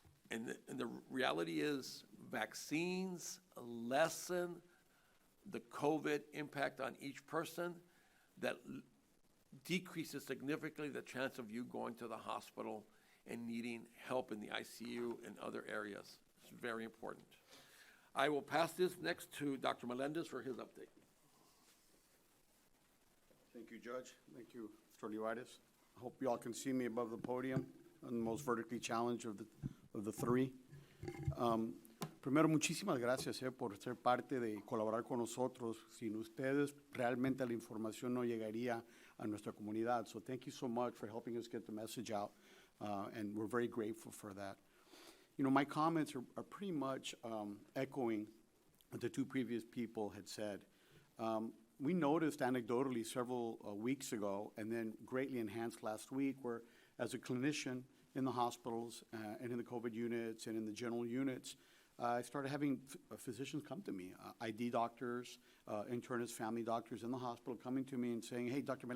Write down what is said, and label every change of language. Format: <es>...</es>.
<en>And the reality is vaccines lessen the COVID impact on each person that decreases significantly the chance of you going to the hospital and needing help in the ICU and other areas. It's very important. I will pass this next to Dr. Melendez for his update. Thank you, Judge. Thank you, Mr. Olivarez. I hope you all can see me above the podium. I'm the most vertically challenged of the three.</en> <es>Primero, muchísimas gracias por ser parte de colaborar con nosotros. Sin ustedes, realmente la información no llegaría a nuestra comunidad.</es> <en>So thank you so much for helping us get the message out, and we're very grateful for that. You know, my comments are pretty much echoing what the two previous people had said. We noticed anecdotally several weeks ago, and then greatly enhanced last week, where as a clinician in the hospitals and in the COVID units and in the general units, I started having physicians come to me, ID doctors, internists, family doctors in the hospital coming to me and saying, hey, Dr.</en>